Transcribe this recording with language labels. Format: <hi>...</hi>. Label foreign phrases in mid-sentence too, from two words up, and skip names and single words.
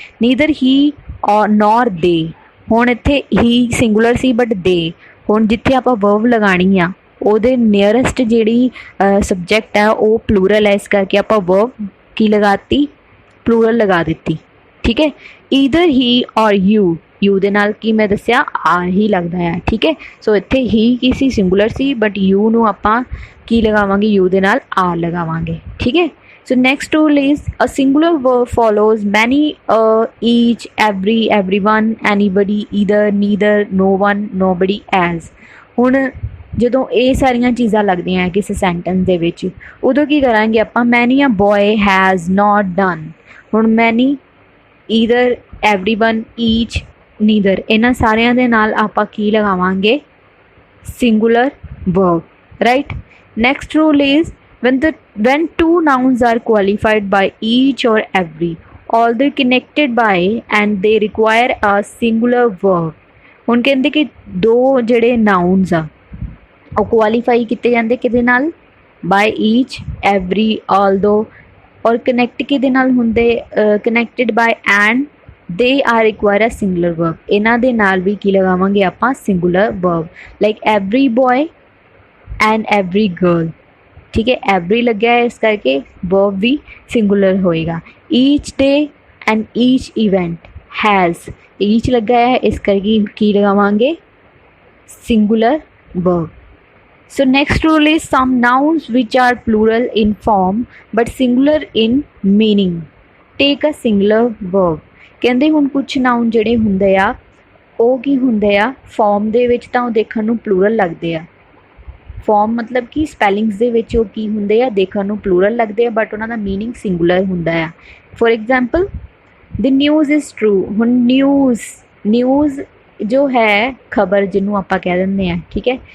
<en>neither he or nor they,</en> <pa>ਹੁਣ ਇੱਥੇ ਹੀ ਸਿੰਗੂਲਰ ਸੀ</pa> <en>but they,</en> <pa>ਹੁਣ ਜਿੱਥੇ ਆਪਾਂ ਵਰਬ ਲਗਾਉਣੀ ਆ ਉਹਦੇ ਨੀਅਰੈਸਟ ਜਿਹੜੀ ਸਬਜੈਕਟ ਹੈ ਉਹ ਪਲੂਰਲ ਹੈ, ਇਸ ਕਰਕੇ ਆਪਾਂ ਵਰਬ ਕੀ ਲਗਾਤੀ? ਪਲੂਰਲ ਲਗਾ ਦਿੱਤੀ, ਠੀਕ ਹੈ।</pa> <en>either he or you</en> <pa>ਦੇ ਨਾਲ ਕੀ ਮੈਂ ਦੱਸਿਆ? ਆਰ ਹੀ ਲੱਗਦਾ ਹੈ, ਠੀਕ ਹੈ। ਸੋ ਇੱਥੇ ਹੀ ਕੀ ਸੀ? ਸਿੰਗੂਲਰ ਸੀ,</pa> <en>but you</en> <pa>ਨੂੰ ਆਪਾਂ ਕੀ ਲਗਾਵਾਂਗੇ? ਯੂ ਦੇ ਨਾਲ ਆਰ ਲਗਾਵਾਂਗੇ, ਠੀਕ ਹੈ।</pa> <en>So next rule is a singular verb follows many, each, every, everyone, anybody, either, neither, no one, nobody, as।</en> <pa>ਹੁਣ ਜਦੋਂ ਇਹ ਸਾਰੀਆਂ ਚੀਜ਼ਾਂ ਲੱਗਦੀਆਂ ਹੈ ਕਿਸੇ ਸੈਂਟੈਂਸ ਦੇ ਵਿੱਚ ਉਦੋਂ ਕੀ ਕਰਾਂਗੇ ਆਪਾਂ?</pa> <en>many a boy has not done। ਹੁਣ many, either, everyone, each, neither,</en> <pa>ਇਹਨਾਂ ਸਾਰਿਆਂ ਦੇ ਨਾਲ ਆਪਾਂ ਕੀ ਲਗਾਵਾਂਗੇ?</pa> <en>singular verb, right। next rule is when two nouns are qualified by each or every, although connected by and they require a singular verb।</en> <pa>ਹੁਣ ਕਹਿੰਦੇ ਕਿ ਦੋ ਜਿਹੜੇ ਨਾउन्स ਆ ਉਹ ਕੁਆਲੀਫਾਈ ਕੀਤੇ ਜਾਂਦੇ ਕਿਹਦੇ ਨਾਲ?</pa> <en>by each, every, although, or connect</en> <pa>ਕਿਹਦੇ ਨਾਲ ਹੁੰਦੇ?</pa> <en>connected by and they are require a singular verb।</en> <pa>ਇਹਨਾਂ ਦੇ ਨਾਲ ਵੀ ਕੀ ਲਗਾਵਾਂਗੇ ਆਪਾਂ?</pa> <en>singular verb, like every boy and every girl,</en> <pa>ਠੀਕ ਹੈ। ਐਵਰੀ ਲੱਗਿਆ ਹੈ ਇਸ ਕਰਕੇ ਵਰਬ ਵੀ ਸਿੰਗੂਲਰ ਹੋਏਗਾ।</pa> <en>each day and each event has,</en> <pa>ਈਚ ਲੱਗਾ ਹੈ ਇਸ ਕਰਕੇ ਕੀ ਲਗਾਵਾਂਗੇ?</pa> <en>singular verb. so next rule is some nouns which are plural in form but singular in meaning take a singular verb.</en> <pa>ਕਹਿੰਦੇ ਹੁਣ ਕੁਝ ਨਾਉਨ ਜਿਹੜੇ ਹੁੰਦੇ ਆ ਉਹ ਕੀ ਹੁੰਦੇ ਆ? ਫਾਰਮ ਦੇ ਵਿੱਚ ਤਾਂ ਉਹ ਦੇਖਣ ਨੂੰ ਪਲੂਰਲ ਲੱਗਦੇ ਆ। ਫਾਰਮ ਮਤਲਬ ਕਿ ਸਪੈਲਿੰਗਸ ਦੇ ਵਿੱਚ ਉਹ ਕੀ ਹੁੰਦੇ ਆ? ਦੇਖਣ ਨੂੰ ਪਲੂਰਲ ਲੱਗਦੇ ਆ ਬਟ ਉਹਨਾਂ ਦਾ ਮੀਨਿੰਗ ਸਿੰਗੂਲਰ ਹੁੰਦਾ ਆ।</pa> <en>for example the news is true.</en> <pa>ਹੁਣ ਨਿਊਜ਼ ਜੋ ਹੈ ਖਬਰ ਜਿਹਨੂੰ ਆਪਾਂ ਕਹਿ ਦਿੰਦੇ ਹਾਂ, ਠੀਕ ਹੈ।</pa>